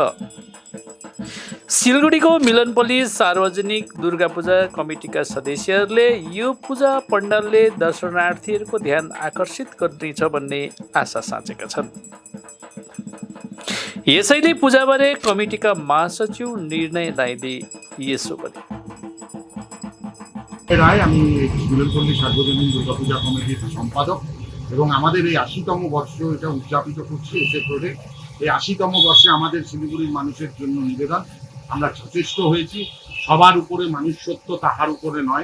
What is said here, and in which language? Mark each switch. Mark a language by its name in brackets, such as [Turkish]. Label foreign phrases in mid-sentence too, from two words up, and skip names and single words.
[Nepali] सिलगढीको मिलनपल्ली सार्वजनिक दुर्गा पूजा कमिटीका सदस्यहरूले यो पूजा पण्डालले दर्शनार्थीहरूको ध्यान आकर्षित गर्नेछ भन्ने आशा साँचेका छन्। यसैले पूजाबारे कमिटीका महासचिव निर्णय राईले यसो गरे। [Bangla] রায় আমি মিলনপল্লী সার্বজনীন দুর্গাপূজা কমিটির সম্পাদক এবং আমাদের এই ৮০তম বর্ষ এটা উদযাপিত করছি এসে করে এই ৮০তম বর্ষে আমাদের শিলিগুড়ির মানুষের জন্য নিবেদন আমরা সচেষ্ট হয়েছি সবার উপরে মানুষ সত্য তাহার উপরে নয়।